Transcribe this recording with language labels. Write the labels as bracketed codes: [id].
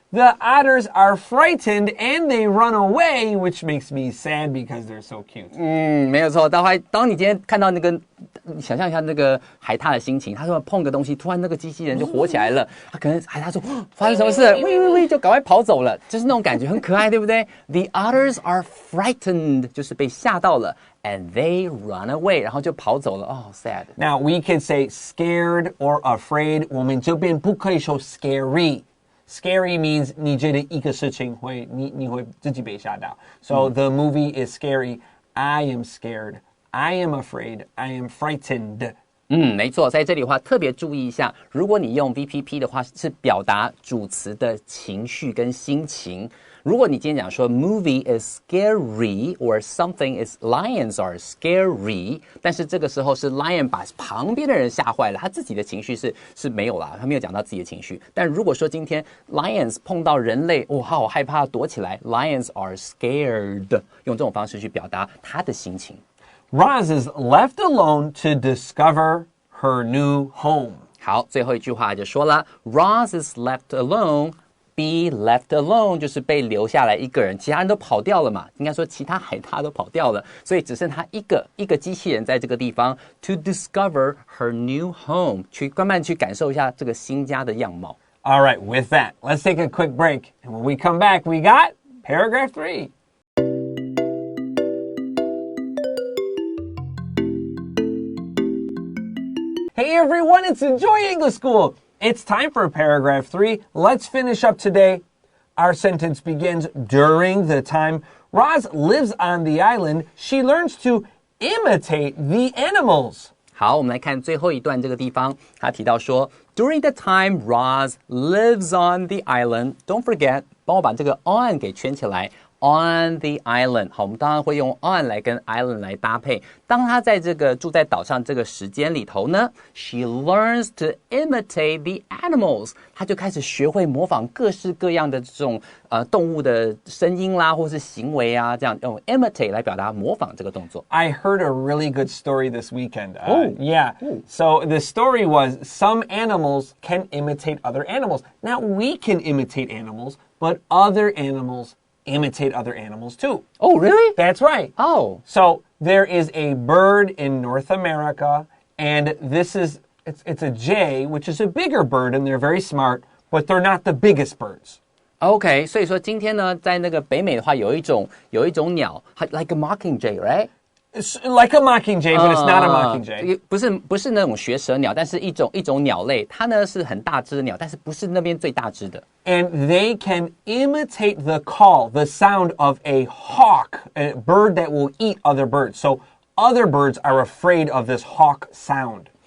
[en] The otters are frightened and they run away, which makes me sad because they're so cute. [zh] 没有错。当你今天看到那个，你想象一下那个海獭的心情，他说碰个东西，突然那个机器人就活起来了，他可能海獭说发生什么事了，喂，就赶快跑走了，就是那种感觉，很可爱，对不对 ？ [en] The otters are frightened， [zh] 就是被吓到了 ， [en] and they run away， [zh] 然后就跑走了。哦 ，sad。 [en] Now we could say scared or afraid. [zh] 我们这边不可以说 scary。 [en] Scary means [zh] 你觉得一个事情你会自己被吓到。 [en] So the movie is scary. I am scared. I am afraid. I am frightened. [zh] 没错，在这里的话特别注意一下，如果你用 VPP 的话，是表达主词的情绪跟心情。如果你今天讲说 [en] movie is scary or something is lions are scary， [zh] 但是这个时候是 lion 把旁边的人吓坏了，他自己的情绪是没有啦，他没有讲到自己的情绪。但如果说今天 lions 碰到人类，好害怕，躲起来 ， [en] lions are scared， [zh] 用这种方式去表达他的心情。 [en] Roz is left alone to discover her new home. [zh] 好，最后一句话就说了 ， [en] Roz is left alone。 Be left alone [zh] 就是被留下来一个人，其他人都跑掉了嘛，应该说其他海獭都跑掉了，所以只剩他一个机器人在这个地方 [en] to discover her new home， [zh] 慢慢去感受一下这个新家的样貌。 [en] All right, with that, let's take a quick break. And when we come back, we got paragraph 3. Hey everyone, it's Enjoy English School. It's time for paragraph 3. Let's finish up today. Our sentence begins during the time Roz lives on the island. She learns to imitate the animals. [zh] 好，我们来看最后一段这个地方，他提到说 ， [en] During the time Roz lives on the island, don't forget， [zh] 帮我把这个 on 给圈起来。 [en] On the island， [zh] 好，我们当然会用 on 来跟 island 来搭配。当他在这个住在岛上这个时间里头呢 ， [en] she learns to imitate the animals， [zh] 他就开始学会模仿各式各样的这种动物的声音啦，或是行为啊，这样用 imitate 来表达模仿这个动作。 [en] I heard a really good story this weekend. Yeah. So the story was some animals can imitate other animals. Now we can imitate animals, but other animals imitate other animals too. Oh, really? That's right. Oh. So there is a bird in North America, and it's a jay, which is a bigger bird, and they're very smart, but they're not the biggest birds. [zh] OK， 所以说今天呢，在那个北美的话，有一种鸟 ， [en] like a mockingjay, right? It's like a mockingjay, but it's not a mockingjay. [zh] 不是那种学舌鸟，但是一种鸟类，它呢是很大只的鸟，但是不是那边最大只的。 [en] And they can imitate the call, the sound of a hawk, a bird that will eat other birds. So other birds are afraid of this hawk sound.